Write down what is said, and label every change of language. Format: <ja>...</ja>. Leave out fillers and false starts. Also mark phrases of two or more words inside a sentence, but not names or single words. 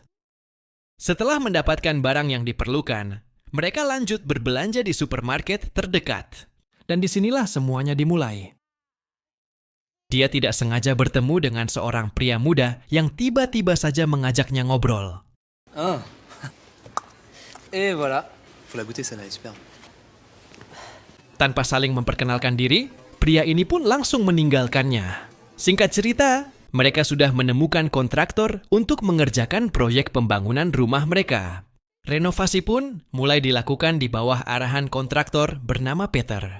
<id>Setelah mendapatkan barang yang diperlukan, mereka lanjut berbelanja di supermarket terdekat. Dan disinilah semuanya dimulai. Dia tidak sengaja bertemu dengan seorang pria muda yang tiba-tiba saja mengajaknya ngobrol.</id> <fr>Ah. Et voilà. Faut la goûter, celle-là, elle est superbe.</fr> <id>Tanpa saling memperkenalkan diri, pria ini pun langsung meninggalkannya. Singkat cerita, mereka sudah menemukan kontraktor untuk mengerjakan proyek pembangunan rumah mereka. Renovasi pun mulai dilakukan di bawah arahan kontraktor bernama Peter.</id>